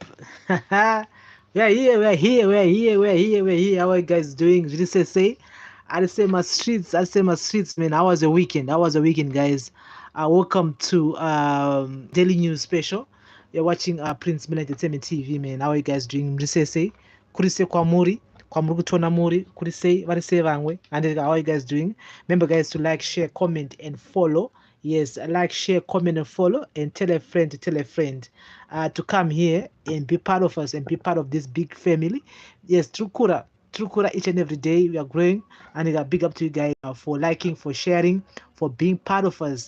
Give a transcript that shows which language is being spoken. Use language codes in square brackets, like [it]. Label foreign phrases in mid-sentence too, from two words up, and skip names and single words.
[en] We're here, we're here, we're here, we're here, we're here. How are you guys doing? Did you say? I say my streets, man. How was the weekend? How was the weekend, guys? Welcome to Daily News Special. You're watching Prince Miller Entertainment TV, man. How are you guys doing? Did you say? Kurise kwa muri, kwa muri kutona muri, kurise, varise vangwe. And how are you guys doing? Remember, guys, to like, share, comment, and follow. Yes, like, share, comment, and follow, and tell a friend to tell a friend to come here and be part of us and be part of this big family. Yes, True Kura, each and every day we are growing, and I got big up to you guys for liking, for sharing, for being part of us.